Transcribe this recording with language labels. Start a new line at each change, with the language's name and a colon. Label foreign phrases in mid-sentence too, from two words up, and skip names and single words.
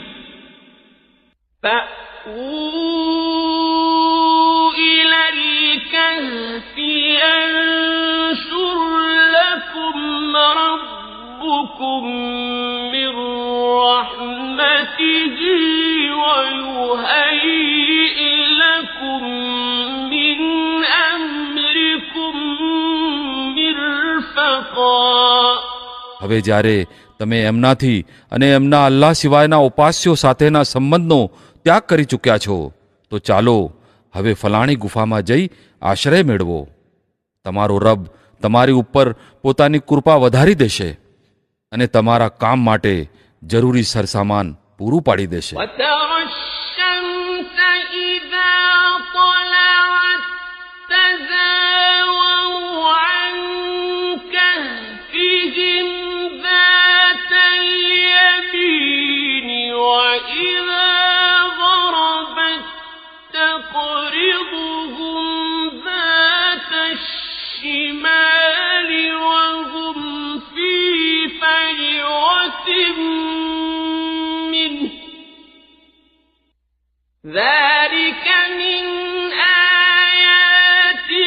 Arabic: فأووا إلى الكهف ينشر لكم ربكم من رحمته ويهيئ لكم من أمركم مرفقا.
Gujarati: હવે જ્યારે તમે એમનાથી અને એમના અલ્લાહ સિવાયના ઉપાસ્યો સાથેના સંબંધનો ત્યાગ કરી ચૂક્યા છો તો ચાલો હવે ફલાણી ગુફામાં જઈ આશ્રય મેળવો. તમારો રબ તમારી ઉપર પોતાની કૃપા વધારી દેશે અને તમારા કામ માટે જરૂરી સરસામાન પૂરું પાડી દેશે.
Arabic: وترى الشمس إذا طلعت تزاور عن كهفهم ذات اليمين وإذا غربت تقرضهم ذات الشمال وهم في فجوة منه ذلك من آيات